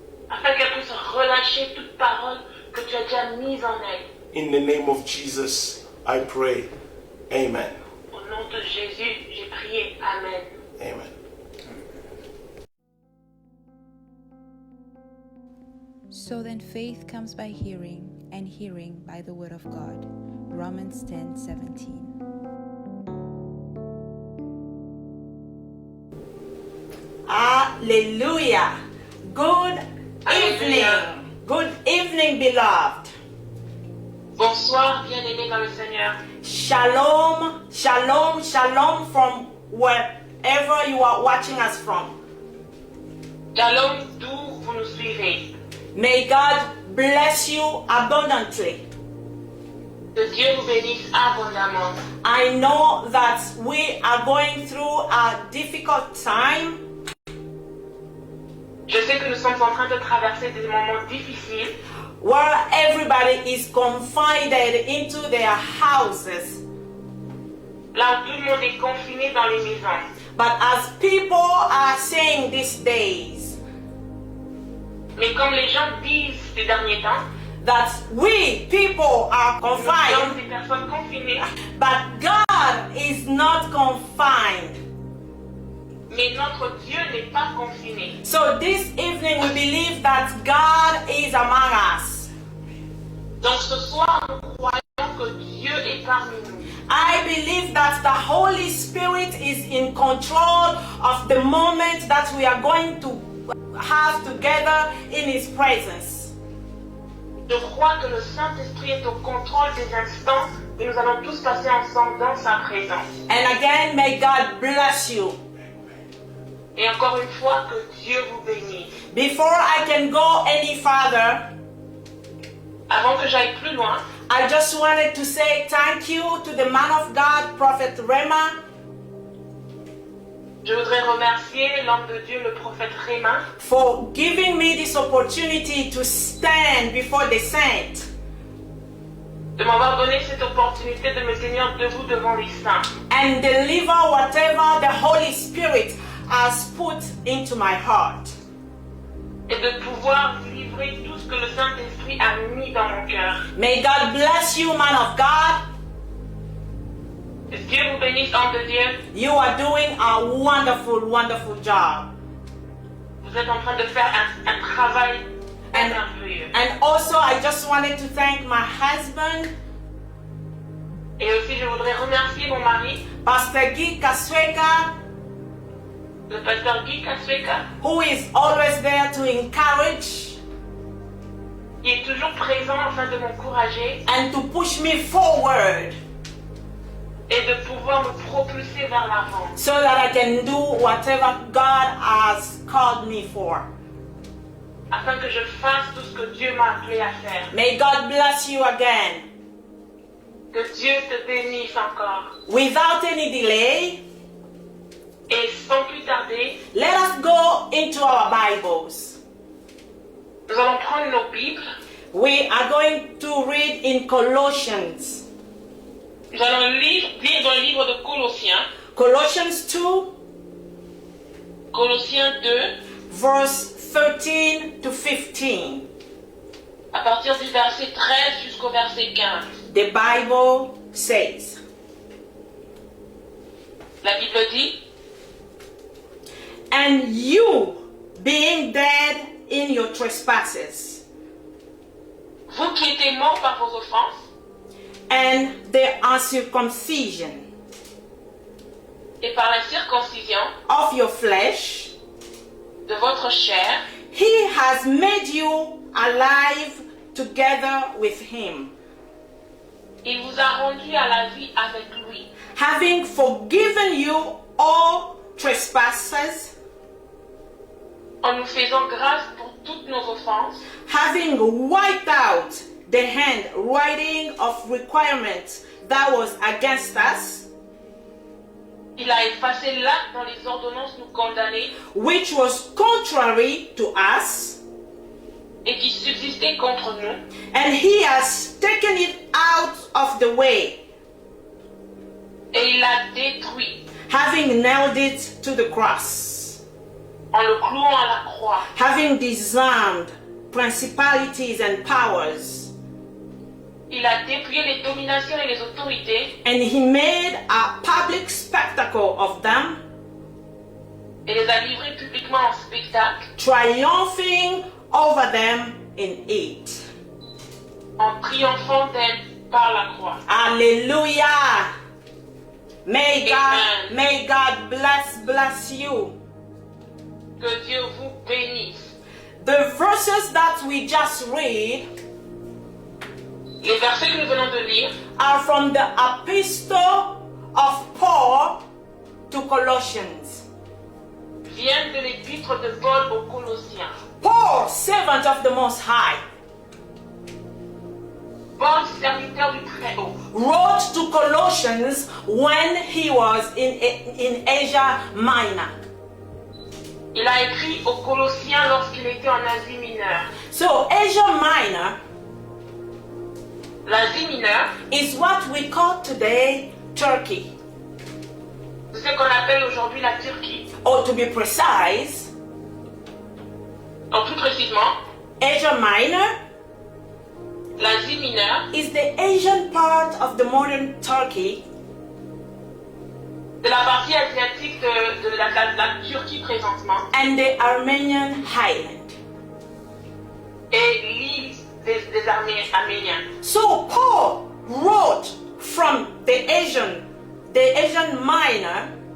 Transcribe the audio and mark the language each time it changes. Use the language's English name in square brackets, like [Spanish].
[French] Afin qu'elle puisse relâcher toute parole que tu as déjà mise en elle. [English] In the name of Jesus, I pray. Amen. [French] Au nom de Jésus, j'ai prié. Amen. Amen. [English] So then faith comes by hearing, and hearing by the word of God. Romans 10:17. Hallelujah. Good evening. Hallelujah. Good evening, beloved. [French] Bonsoir, bien-aimés dans le Seigneur. [English] Shalom, shalom, shalom from wherever you are watching us from. [French] Shalom, d'où vous nous suivez. [English] May God bless you abundantly. [French] Que Dieu vous bénisse abondamment. [English] I know that we are going through a difficult time, [French] Je sais que nous sommes en train de traverser des moments difficiles [English] where everybody is confined into their houses. [French] là où tout le monde est confiné dans les maisons. [English] But as people are saying these days, [French] Mais comme les gens disent ces derniers temps, [English] that we people are [French] nous sommes [English] confined, [French] des personnes confinées, [English] but God is not confined. [French] mais notre Dieu n'est pas confiné. [English] So this evening we believe that God is among us. [French] Donc ce soir, nous croyons que Dieu est parmi nous. [English] I believe that the Holy Spirit is in control of the moment that we are going to have together in His presence. [French] Je crois que le Saint-Esprit est au contrôle des instants et nous allons tous passer ensemble dans sa présence. [English] And again, may God bless you. [French] Et encore une fois, que Dieu vous bénisse. [English] Before I can go any further, [French] Avant que j'aille plus loin, [English] I just wanted to say thank you to the man of God, Prophet Rema, [French] je voudrais remercier l'homme de Dieu, le prophète Réma, [English] for giving me this opportunity to stand before the saints [French] de m'avoir donné cette opportunité de me tenir debout devant les saints [English] and deliver whatever the Holy Spirit has put into my heart. [French] et de pouvoir livrer tout ce que le Saint-Esprit a mis dans mon cœur. [English] May God bless you, man of God. [French] Que Dieu vous bénisse, homme de Dieu. [English] You are doing a wonderful, wonderful job. [French] Vous êtes en train de faire un travail merveilleux. [English] And also, I just wanted to thank my husband, [French] Et aussi, je voudrais remercier mon mari, [English] Pastor Guy Kasweka, [French] le pasteur Guy Kasweka, [English] who is always there to encourage [French] qui est toujours présent afin de m'encourager [English] and to push me forward [French] et de pouvoir me propulser vers l'avant, [English] so that I can do whatever God has called me for. [French] afin que je fasse tout ce que Dieu m'a appelé à faire. [English] May God bless you again. [French] Que Dieu te bénisse encore. [English] Without any delay, [French] Et sans plus tarder, [English] let us go into our Bibles. [French] nous allons prendre nos Bibles. [English] We are going to read in Colossians. [French] Nous allons lire dans le livre de Colossiens, [English] Colossians 2, [French] Colossiens 2, [English] verse 13 to 15. [French] à partir du verset 13 jusqu'au verset 15. [English] The Bible says, [French] La Bible dit, [English] and you, being dead in your trespasses [French] vous qui étiez morts par vos offenses [English] and the uncircumcision [French] Et par la circoncision [English] of your flesh, [French] de votre chair, [English] he has made you alive together with him, [French] il vous a rendu à la vie avec lui, [English] having forgiven you all trespasses, [French] en nous faisant grâce pour toutes nos offenses, [English] having wiped out the handwriting of requirements that was against us, [French] il a effacé l'acte dans les ordonnances nous condamner [English] which was contrary to us, [French] et qui subsistait contre nous, [English] and he has taken it out of the way, [French] et il l'a détruit [English] having nailed it to the cross, [French] en le clouant à la croix. [English] having disarmed principalities and powers, [French] Il a dépouillé les dominations et les autorités [English] and he made a public spectacle of them, [French] et les a livrés publiquement en spectacle, [English] triumphing over them in it. [French] en triomphant d'elle par la croix. [English] Hallelujah. May [French] Amen. [English] God bless you. [French] Que Dieu vous bénisse. [English] The verses that we just read [French] Les versets que nous venons de lire [English] are from the epistle of Paul to Colossians. [French] viennent de l'épître de Paul aux Colossiens. [English] Paul, servant of the Most High, [French] Paul, serviteur du Très-Haut, [English] wrote to Colossians when he was in Asia Minor. [French] il a écrit aux Colossiens lorsqu'il était en Asie mineure. [English] So Asia Minor [French] L'Asie mineure, [English] is what we call today Turkey, [French] c'est ce qu'on appelle aujourd'hui la Turquie. [English] or to be precise, [French] Donc plus précisément, [English] Asia Minor [French] l'Asie mineure, [English] is the Asian part of the modern Turkey, [French] de la partie asiatique de la Turquie présentement, [English] and the Armenian highland. [French] et l'île des Arméniens. [English] So Paul wrote from the Asian Minor